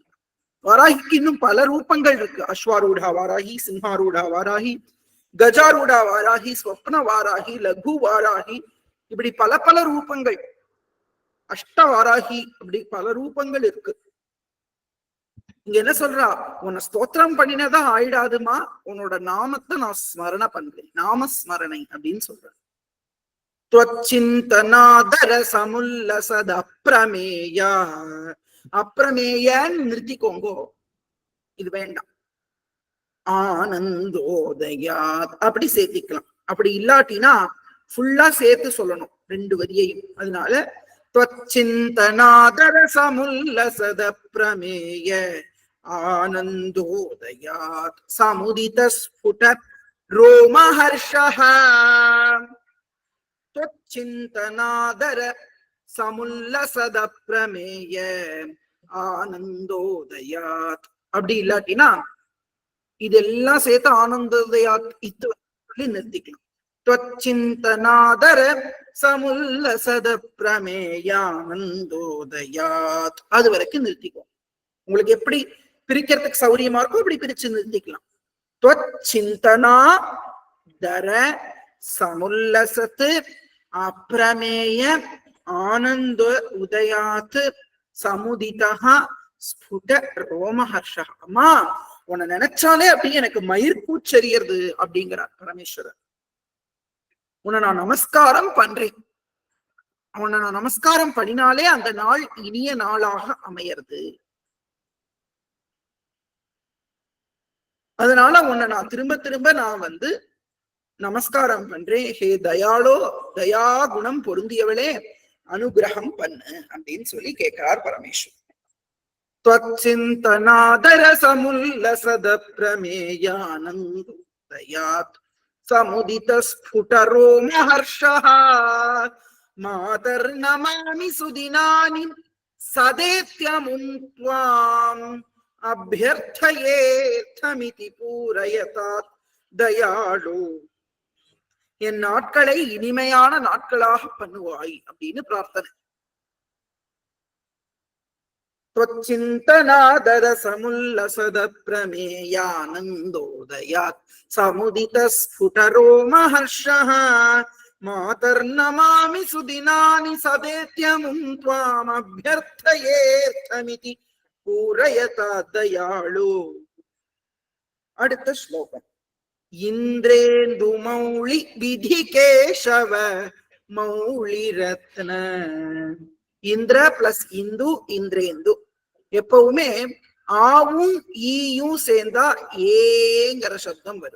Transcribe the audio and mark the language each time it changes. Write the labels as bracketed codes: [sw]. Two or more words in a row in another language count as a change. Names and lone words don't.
[ta] வாராகிக்கு இன்னும் பல ரூபங்கள் இருக்கு. அஸ்வாரூடா வாராகி, சிம்ஹாரூடா வாராகி, கஜாரூடா வாராகி, ஸ்வப்ன வாராகி, லகு வாராகி, இப்படி பல பல ரூபங்கள், அஷ்ட வாராகி, அப்படி பல ரூபங்கள் இருக்கு. இங்க என்ன சொல்றா, உன்னை ஸ்தோத்திரம் பண்ணினதா ஆயிடாதுமா, உன்னோட நாமத்தை நான் ஸ்மரண பண்றேன், நாமஸ்மரணை அப்படின்னு சொல்றேன். [sa] त्वच्चिन्तनादर समुल्लसद अप्रमेया, [ta] அப்பிரமேயன்னு நிறுத்திக்கோங்கோ, இது வேண்டாம். ஆனந்தோதயாத் அப்படி சேர்த்திக்கலாம். அப்படி இல்லாட்டினா ஃபுல்லா சேர்த்து சொல்லணும் 2 வரியையும். [sa] அதனால त्वच्चिन्तनादर समुल्लसद प्रमेय आनन्दोदयात् समुदित स्फुट रोमहर्षः, चिंतनादर समुल्लसद प्रमेय आनंदोदयात् [ta] அப்படி இல்லாட்டினா இதெல்லாம் சேர்த்து ஆனந்தோதயாத் இது சொல்லி நிறுத்திக்கலாம். [sa] त्वच्चिन्तनादर समुल्लसद प्रमेय आनंदोदयात् [ta] அது வரைக்கும் நிறுத்திக்கோ. உங்களுக்கு எப்படி பிரிக்கிறதுக்கு சௌரியமா இருக்கோ அப்படி பிரிச்சு நிறுத்திக்கலாம். [sa] त्वच्चिन्तनादर समुल्लसत् अप्रमेय आनंद उदयात् समुदितः स्फुट रोमहर्षः. [ta] அம்மா உன்னை நினைச்சாலே அப்படி எனக்கு மயிர் கூச்சரியறது அப்படிங்கிறார் பரமேஸ்வரர். உன்னை நான் நமஸ்காரம் பண்றேன், உன்னை நான் நமஸ்காரம் பண்ணினாலே அந்த நாள் இனிய நாளாக அமையறது. அதனால உன்னை நான் திரும்ப திரும்ப நான் நமஸ்காரம் பண்றேன். [sa] हे दयालो, [ta] தயா குணம் பொருந்தியவளே அனுகிரகம் பண்ணு அப்படின்னு சொல்லி கேட்கிறார் பரமேஸ்வரர். [sa] त्वच्चिन्तनादर समुल्लसद प्रमेयानन्दोदयात् समुदित स्फुट रोमहर्षः मातर्नमामि सुदिनानि सदेत्यमुं त्वाम् अभ्यर्थयेऽर्थमिति पूरयतात् दयाळो. [ta] என் நாட்களை இனிமையான நாட்களாக பண்ணுவாய் அப்படின்னு பிரார்த்தனை. [sa] त्वच्चिन्तनादर समुल्लसद प्रमेयानन्दोदयात् समुदित स्फुट रोमहर्षः मातर्नमामि सुदिनानि सदेत्यमुं त्वाम् अभ्यर्थयेऽर्थमिति पूरयतात् दयाळो. [ta] அடுத்த ஸ்லோகம். [sa] इन्द्रेन्दु मौलि विधि केशव मौलि रत्न. [ta] இந்திர பிளஸ் இந்து இந்திரேந்து. எப்பவுமே ஆவும் ஈயும் சேர்ந்தா ஏங்கிற சப்தம் வரும்.